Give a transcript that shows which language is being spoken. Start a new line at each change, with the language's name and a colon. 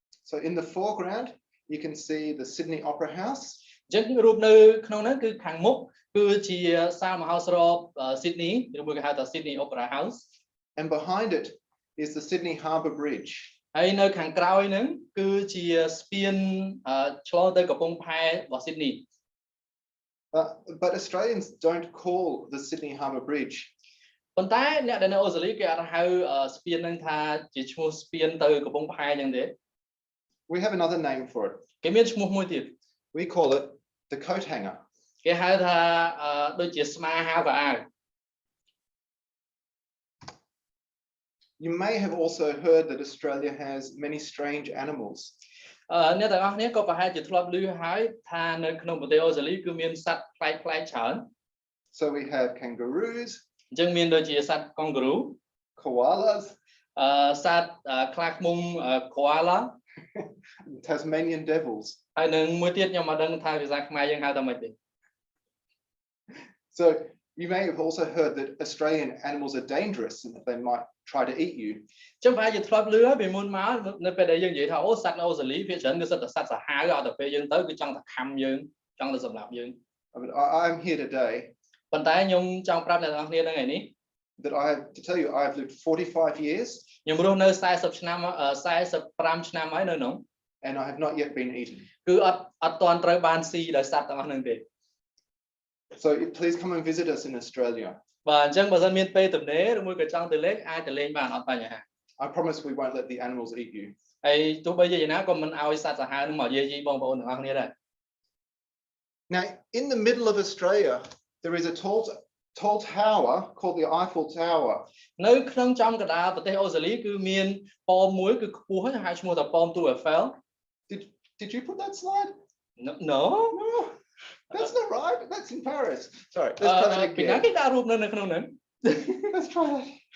English: So in the foreground you can see the Sydney Opera House.
Khmer: អញ្ចឹងរូបនៅក្នុងហ្នឹងគឺខាងមុខគឺជាសាលមហោស្រព Sydney ឬមួយគេហៅថា Sydney Opera House.
English: And behind it is the Sydney Harbour Bridge.
Khmer: ហើយនៅខាងក្រោយហ្នឹងគឺជាស្ពានឆ្លងទៅកំពង់ផែរបស់ Sydney.
English: But Australians don't call the Sydney Harbour Bridge.
Khmer: ប៉ុន្តែអ្នកដែលនៅអូស្ត្រាលីគេអត់ហៅស្ពានហ្នឹងថាជាឈ្មោះស្ពានទៅកំពង់ផែអញ្ចឹងទេ
English: We have another name for it.
Khmer: គេមានឈ្មោះមួយទៀត
English: We call it the coat hanger.
Khmer: គេហៅថាដូចជាស្មាហៅកៅអៅ
English: You may have also heard that Australia has many strange animals.
Khmer: អ្នកទាំងអស់គ្នាក៏ប្រហែលជាធ្លាប់ឮហើយថានៅក្នុងប្រទេសអូស្ត្រាលីគឺមានសត្វប្លែកៗច្រើន
English: So we have kangaroos,
Khmer: អញ្ចឹងមានដូចជាសត្វកុងហ្គូរូ
English: koalas,
Khmer: សត្វខ្លាឃ្មុំ koala
English: Tasmanian devils.
Khmer: ហើយនឹងមួយទៀតខ្ញុំមិនដឹងថាភាសាខ្មែរយើងហៅថាម៉េចទេ
English: So you may have also heard that Australian animals are dangerous and that they might try to eat you.
Khmer: ចឹងប្រហែលជាធ្លាប់ឮហើយពីមុនមកនៅពេលដែលយើងនិយាយថាអូសត្វនៅអូស្ត្រាលីភាគច្រើនគឺសិតតែសត្វសាហាវឲ្យតែពេលយើងទៅគឺចង់តែខំយើងចង់តែសម្លាប់យើង
English: But I'm here today
Khmer: ប៉ុន្តែខ្ញុំចង់ប្រាប់អ្នកទាំងអស់គ្នាថ្ងៃនេះ
English: that I have to tell you I have lived 45 years
Khmer: ខ្ញុំរស់នៅ40ឆ្នាំ45ឆ្នាំហើយនៅនោះ
English: and I have not yet been eaten.
Khmer: គឺអត់ទាន់ត្រូវបានស៊ីដោយសត្វទាំងអស់ហ្នឹងទេ
English: So please come and visit us in Australia.
Khmer: បាទអញ្ចឹងបើសិនមានពេលទំនេរឬមួយក៏ចង់ទៅលេងអាចទៅលេងបានអត់បញ្ហា
English: I promise we won't let the animals eat you.
Khmer: ហើយទោះបីជាយ៉ាងណាក៏មិនឲ្យសត្វសាហាវហ្នឹងមកយាយីបងប្អូនទាំងអស់គ្នាដែរ
English: Now in the middle of Australia there is a tall tower called the Eiffel Tower.
Khmer: នៅក្នុងចំកណ្ដាលប្រទេសអូស្ត្រាលីគឺមានប៉មមួយគឺខ្ពស់ហើយហៅឈ្មោះថាប៉មទូ Eiffel.
English: Did you put that slide? No. No. That's not right. That's in Paris. Sorry. Let's try that again.
Khmer: ពីណាគេដាក់រូបនៅក្នុងហ្នឹង
English: Let's try that.